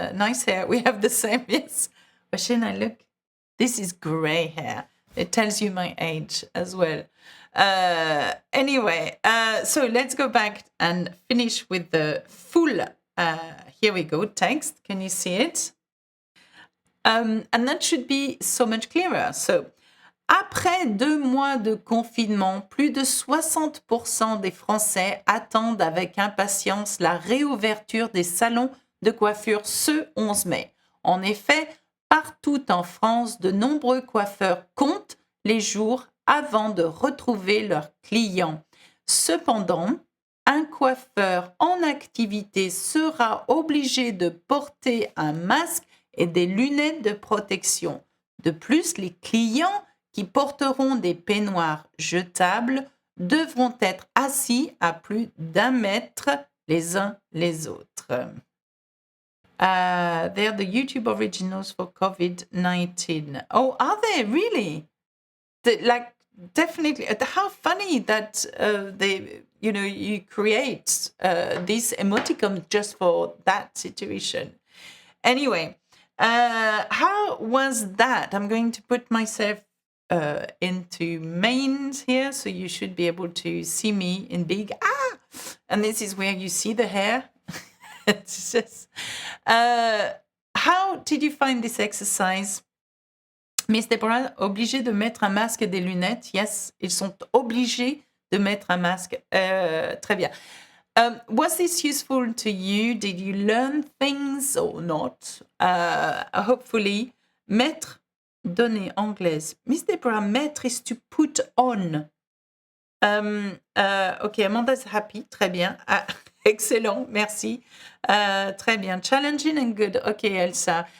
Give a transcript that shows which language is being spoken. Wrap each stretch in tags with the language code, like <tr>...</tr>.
<en>Nice hair. We have the same, yes. Washina, look. This is gray hair. It tells you my age as well. Anyway, so let's go back and finish with the full, here we go, text. Can you see it? And that should be so much clearer.</en> <fr>So, après 2 mois de confinement, plus de 60% des Français attendent avec impatience la réouverture des salons de coiffure ce 11 mai. En effet, partout en France, de nombreux coiffeurs comptent les jours avant de retrouver leurs clients. Cependant, un coiffeur en activité sera obligé de porter un masque et des lunettes de protection. De plus, les clients qui porteront des peignoirs jetables devront être assis à plus d'1 mètre les uns les autres.</fr> <en>They're the YouTube originals for COVID-19. Oh, are they really? Like, definitely. How funny that you create these emoticons just for that situation. Anyway, how was that? I'm going to put myself into mains here, so you should be able to see me in big. And this is where you see the hair. It's just, how did you find this exercise?</en> <fr>Miss Deborah, obligé de mettre un masque et des lunettes.</fr> <en>Yes,</en> <fr>ils sont obligés de mettre un masque. Très bien.</fr> <en>Was this useful to you? Did you learn things or not? Hopefully, mettre, donner anglaise. Miss Deborah, mettre is to put on. Okay, Amanda's happy.</en> <fr>Très bien. Excellent, merci. Très bien.</fr> <en>Challenging and good. Okay, Elsa.</en>